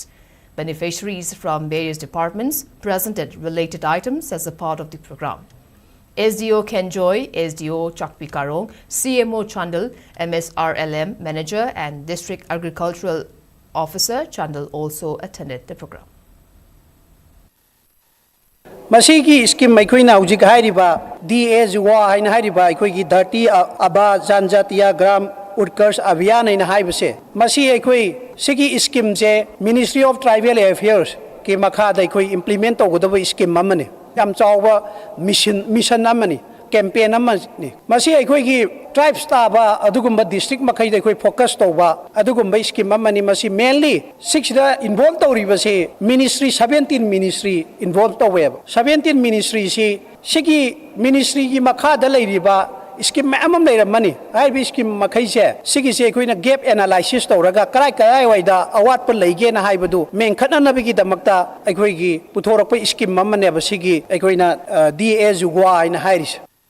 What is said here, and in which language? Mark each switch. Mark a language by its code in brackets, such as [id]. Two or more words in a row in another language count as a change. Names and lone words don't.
[en] Beneficiaries from various departments presented related items as a part of the program. SDO Kenjoy, SDO Chakpi Karong, CMO Chandal, MSRLM Manager and District Agricultural Officer Chandal also attended the program. [mni] Masigi scheme maikoina hujik hairiba DAZUA haina hairiba aikoigi Dharti Aba Janjatiya Gram Utkarsh Abhiyan haina haibase masi aikoi sigi scheme je Ministry of Tribal Affairs ke makhada aikoi implement togudaba scheme amane yam chawba mission amane campaign amane masi aikoigi tribes taba adugumba district makai aikoi focus toba adugumba scheme amane masi mainly 6 da involved tawribase ministry 17 [en] ministry involved [mni] taweb 17 ministry si sigi ministry gi makhada leiriba scheme amam leiramani haibi scheme makai se sigi se koina [en] gap analysis [mni] tawraga karai waida awat pa leige na haibadu menkhatna nabigi damakta aikoi gi puthorakpa scheme amane ba sigi aikoina DAZUA ina hairis.